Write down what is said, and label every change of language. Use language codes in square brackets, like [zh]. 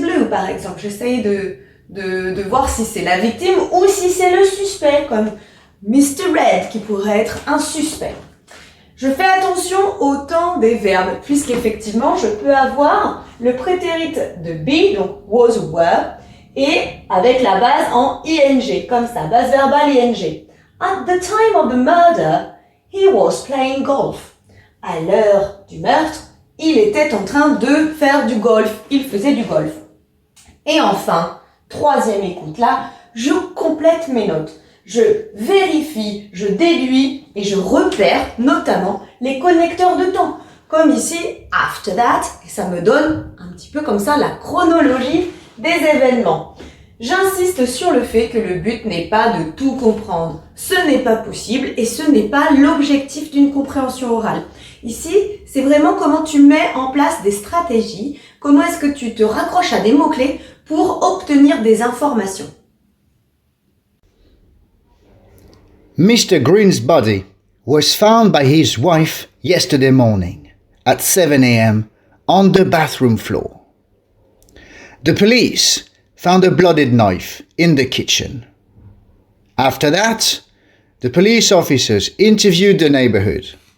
[fr] Blue, par exemple, j'essaye de voir si c'est la victime ou si c'est le suspect, comme Mr. Red, qui pourrait être un suspect. Je fais attention au temps des verbes, puisqu'effectivement, je peux avoir le prétérit de be, donc was ou were, et avec la base en ing, comme ça, base verbale ing. [en] At the time of the murder, he was playing golf. [fr] À l'heure du meurtre, il était en train de faire du golf. Il faisait du golf. Et enfin, troisième écoute, là, je complète mes notes. Je vérifie, je déduis et je repère notamment les connecteurs de temps. Comme ici, [en] after that, [fr] et ça me donne un petit peu comme ça la chronologie des événements. J'insiste sur le fait que le but n'est pas de tout comprendre. Ce n'est pas possible et ce n'est pas l'objectif d'une compréhension orale. Ici, c'est vraiment comment tu mets en place des stratégies, comment est-ce que tu te raccroches à des mots-clés pour obtenir des informations. [en] Mr. Green's body was found by his wife yesterday morning at 7 a.m. on the bathroom floor. The police found a blooded knife in the kitchen. After that, the police officers interviewed the neighborhood.